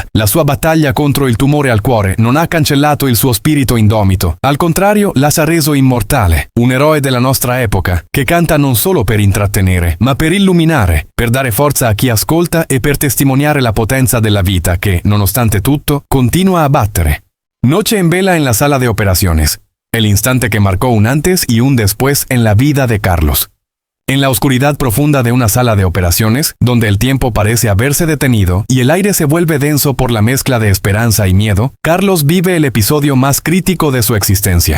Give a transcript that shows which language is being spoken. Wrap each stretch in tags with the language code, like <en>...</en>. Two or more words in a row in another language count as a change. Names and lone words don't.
<it>La sua battaglia contro il tumore al cuore non ha cancellato il suo spirito indomito, al contrario l'ha reso immortale, un eroe della nostra epoca, che canta non solo per intrattenere, ma per illuminare, per dare forza a chi ascolta e per testimoniare la potenza della vita che, nonostante tutto, continua a battere.</it> <es>Noche en vela en la sala de operaciones. El instante que marcó un antes y un después en la vida de Carlos. En la oscuridad profunda de una sala de operaciones, donde el tiempo parece haberse detenido y el aire se vuelve denso por la mezcla de esperanza y miedo, Carlos vive el episodio más crítico de su existencia.</es>